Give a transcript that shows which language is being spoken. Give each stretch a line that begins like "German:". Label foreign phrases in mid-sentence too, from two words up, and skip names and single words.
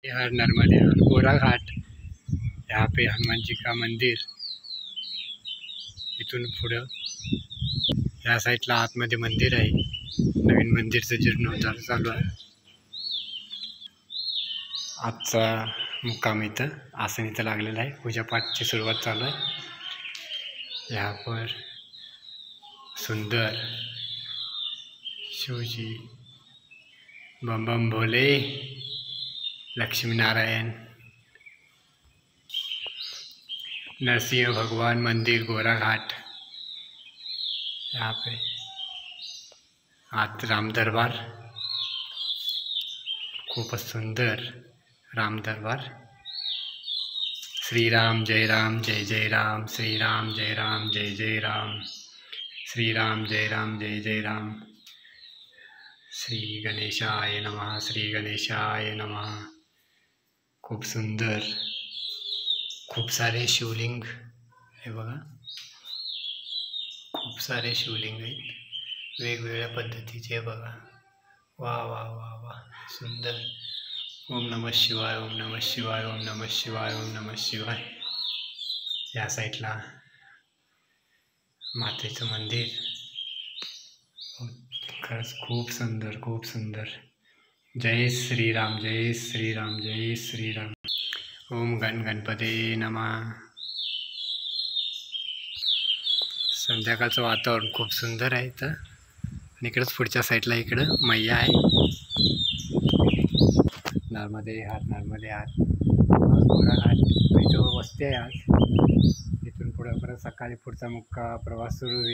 Hindi: हर नर्मदे हर गोरा घाट। यहाँ पे हनुमान जी का मंदिर।
Marathi: इथून पुढं या साईडला आतमध्ये मंदिर आहे। नवीन मंदिरचं जीर्णोद्धार चालू आहे। आजचा मुक्काम इथं आसन इथं लागलेला आहे। पूजापाठची सुरुवात चालू आहे।
Hindi: यहाँ पर सुंदर शिवजी, बम बम भोले, लक्ष्मी नारायण, नरसिंह भगवान मंदिर गोरा घाट। यहाँ पे आज राम दरबार,
Marathi: खूपच सुंदर राम दरबार।
Hindi: श्री राम जय राम जय जय राम, श्री राम जय राम जय जय राम, श्री राम जय राम जय जय राम।
Sanskrit: श्री गणेशाय नमः, श्री गणेशाय नमः।
Marathi: खूप सुंदर, खूप सारे शिवलिंग हे बघा, खूप सारे शिवलिंग आहेत वेगवेगळ्या पद्धतीचे बघा। वा वा वा वा, सुंदर।
Sanskrit: ओम नमः शिवाय, ओम नमः शिवाय, ओम नमः शिवाय, ओम नमः शिवाय।
Marathi: या साईडला मातेचं मंदिर, खरंच खूप सुंदर, खूप सुंदर।
Hindi: जय श्रीराम, जय श्रीराम, जय श्रीराम।
Sanskrit: ओम गणपते नमः।
Marathi: संध्याकाळचं वातावरण खूप सुंदर आहे इथं। आणि इकडंच पुढच्या साईडला इकडं मैया आहे।
Hindi: नर्मदे हार, नर्मदे हार,
Marathi: गोरा घाट इथं वस्ती आहे आज। इथून पुढं परत सकाळी पुढचा प्रवास सुरू होईल।